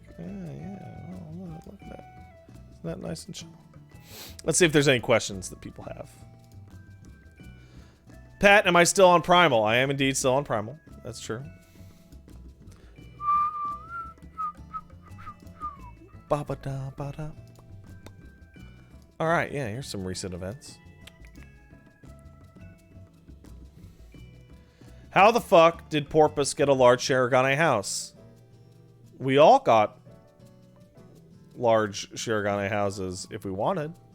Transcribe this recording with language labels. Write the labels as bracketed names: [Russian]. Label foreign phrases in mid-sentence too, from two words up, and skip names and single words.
[English] Yeah. Oh, look at that. Isn't that nice and chill? Let's see if there's any questions that people have. Pat, am I still on Primal? I am indeed still on Primal. That's true. Ba-ba-da-ba-da. Alright, yeah, here's some recent events. How the fuck did Porpoise get a large Shirogane house? We all got large Shirogane houses if we wanted.